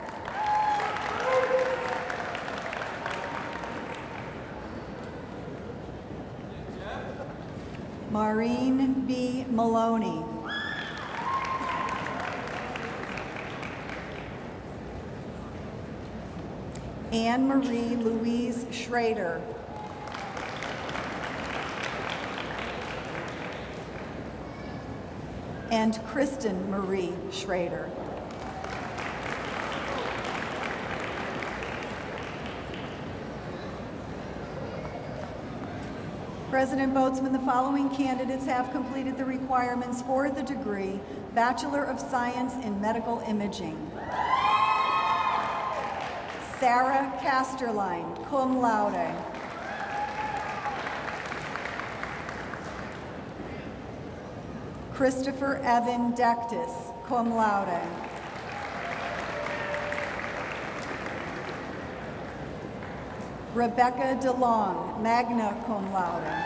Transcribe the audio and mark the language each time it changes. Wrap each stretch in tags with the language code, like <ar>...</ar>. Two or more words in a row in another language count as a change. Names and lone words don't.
<en>Maureen B. Maloney. Anne Marie Louise Schrader. And Kristen Marie Schrader. President Boatsman, the following candidates have completed the requirements for the degree Bachelor of Science in Medical Imaging. Sarah Casterline,</en> <la>cum laude.</la> <en>Christopher Evan Dectus,</en> <la>cum laude.</la> <en>Rebecca DeLong,</en> <la>magna cum laude.</la>